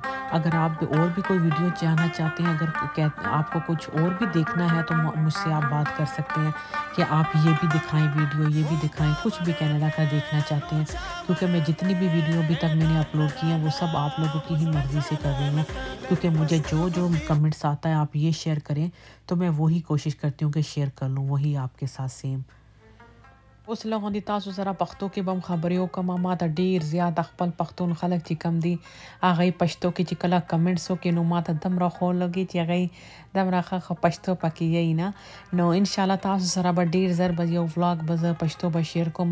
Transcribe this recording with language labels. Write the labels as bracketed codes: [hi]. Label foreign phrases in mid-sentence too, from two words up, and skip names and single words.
[hi] अगर आप और भी कोई वीडियो जानना चाहते हैं, अगर आपको कुछ और भी देखना है, तो मुझसे आप बात कर सकते हैं कि आप ये भी दिखाएं वीडियो, ये भी दिखाएं, कुछ भी कनाडा का देखना चाहते हैं। क्योंकि मैं जितनी भी वीडियो अभी तक मैंने अपलोड की है वो सब आप लोगों की ही मर्ज़ी से कर रही हूँ। क्योंकि मुझे जो जो कमेंट्स आता है आप ये शेयर करें, तो मैं वही कोशिश करती हूँ कि शेयर कर लूँ वही आपके साथ सेम। [ps] اوس له غوندي تاسو سره پښتو کې بم خبرې وکم. ما ته ډیر زیات خپل پښتون خلک چې کم دي هغه پښتو کې چې کله کمنټس وکي نو ما ته دمره خو لګي چې هغه دمره خه پښتو پکې یې نه. نو [ar] ان شاء الله [ps] تاسو سره به ډیر زر به یو ولاګ به پښتو به شیر کوم.